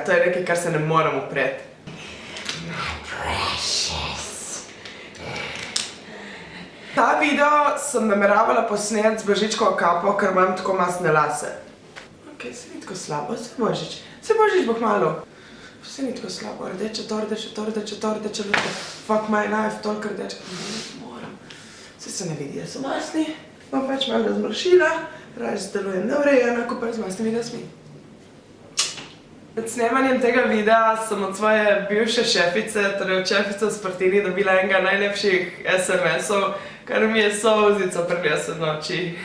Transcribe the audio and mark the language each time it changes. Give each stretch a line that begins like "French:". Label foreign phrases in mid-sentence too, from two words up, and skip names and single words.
Slovenian: To je nekaj, kar se ne moram upreti.
English: My precious.
Slovenian: Ta video sem nameravala posneti z Božičkovo kapo, ker imam tako masne lase. Ok, se ni tako slabo, se Božič. Se Božič bo kmalu. Se ni tako slabo, rdeče to,
English: fuck my life,
Slovenian: toliko rdeče. Moram. Se ne vidi, da so masni. Bom pač malo razmršila. Raje delujem neurejena, ko pa z masnimi lasmi. Med snemanjem tega videa sem od svoje bivše šefice, torej od šefice v Spartini, dobila enega najlepših SMS-ov, kar mi je solzico prineslo v noči.